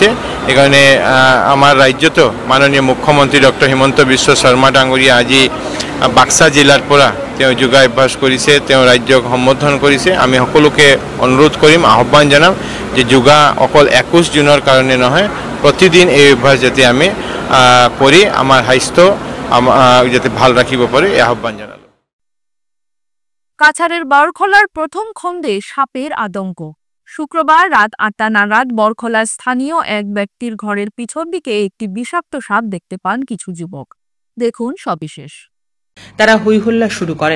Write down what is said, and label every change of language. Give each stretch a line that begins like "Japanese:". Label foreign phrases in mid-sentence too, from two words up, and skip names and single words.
Assamese: সেইকাৰণে আমাৰ ৰাজ্যতো মাননীয় মুখ্যমন্ত্ৰী ডক্টৰ হিমন্ত বিশ্ব শৰ্মা ডাঙৰীয়া আজি বাক্সা জিলাৰ পৰা তেওঁ যোগা অভ্যাস কৰিছে, তেওঁ ৰাজ্যক সম্বোধন কৰিছে। আমি সকলোকে অনুৰোধ কৰিম, আহ্বান জনাম যে যোগা অকল 21 জুনৰ কাৰণে নহয়, প্ৰতিদিন এই অভ্যাস যাতে আমি কৰি আমাৰ স্বাস্থ্য যাতে ভাল রাখিব পারে এই আহ্বান জানালো।
Bangla: কাছাড়ের বরখলার প্রথম খণ্ডে সাপের আতঙ্ক। শুক্রবার রাত 8টা নাগাদ বরখলার স্থানীয় এক ব্যক্তির ঘরের পিছন দিকে একটি বিষাক্ত সাপ দেখতে পান কিছু যুবক। দেখুন সবিশেষ। তারা হইহল্লা শুরু করেন।